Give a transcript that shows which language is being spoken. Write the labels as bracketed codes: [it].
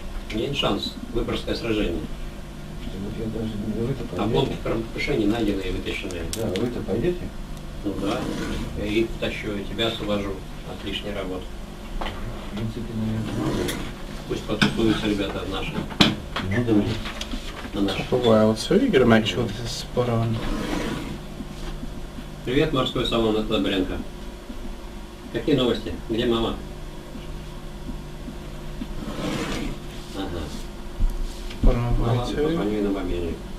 [ru] Есть шанс. Выборгское сражение. Вы-то пойдете? Обломки кораблекрушений найдены и вытащены. Да, вы-то пойдете? Ну да. Я их тащу и тебя освобожу от лишней работы. В принципе, наверное. Пусть потусуются ребята от наших. Ну да. На наших. [en] Top of whale 2, you got to make sure this is spot on. [ru] Привет, морской салон от Лабренко. Какие новости? Где мама? Ага. [en] Bottom of [ru] Ну [en] whale [ru] ладно, 2. позвоню ей на мобильник.